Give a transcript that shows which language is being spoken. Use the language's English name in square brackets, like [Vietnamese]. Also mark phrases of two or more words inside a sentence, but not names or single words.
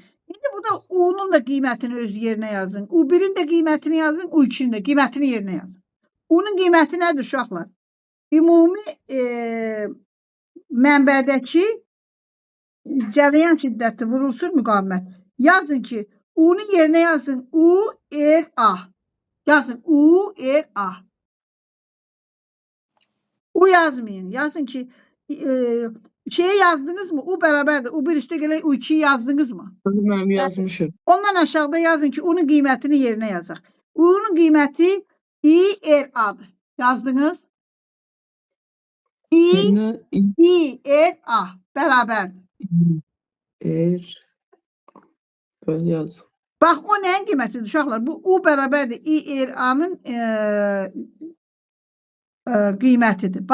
[Azerbaijani] İndi burada U'nun da qiymətini öz yerinə yazın. U1'in də qiymətini yazın. U2'nin də qiymətini yerinə yazın. U'nun qiyməti nədir uşaqlar? Ümumi mənbədəki cərəyan şiddəti vurulsun müqavimət. Yazın ki, U'nun yerine yazın. U-R-A. Yazın. U-R-A. U yazmayın. Yazın ki şeye yazdınız mı? [Turkish] U beraberdir. [Azerbaijani] U1 üstə gələ U2'yi yazdınız mı? Mən yazmışım. Ondan aşağıda yazın ki U'nun kıymetini yerine yazaq. [Turkish] U'nun kıymeti I-R-A'dır. Yazdınız. [Azerbaijani] Mənə [Turkish] I-R-A beraberdir. Böyle yaz. [Azerbaijani] Bax o nəyin qiymətidir uşaqlar? Bu U bərabərdir I-R-A-nın qiymətidir.